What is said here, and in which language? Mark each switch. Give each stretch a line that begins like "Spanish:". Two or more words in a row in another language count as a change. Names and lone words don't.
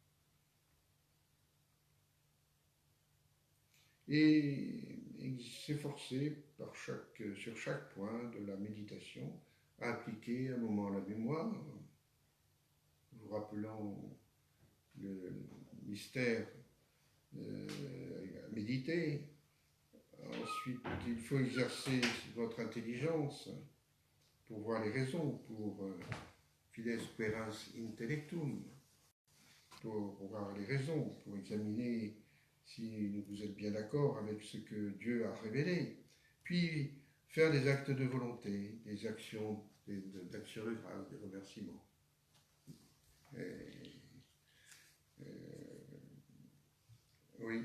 French: Et s'efforcer sur chaque point de la méditation à appliquer un moment la mémoire, vous rappelant le mystère à méditer. Ensuite, il faut exercer votre intelligence pour voir les raisons, pour
Latin: fides speras intellectum,
French: pour voir les raisons, pour examiner si vous êtes bien d'accord avec ce que Dieu a révélé. Puis, faire des actes de volonté, des actions d'actions de grâce, des remerciements. Oui.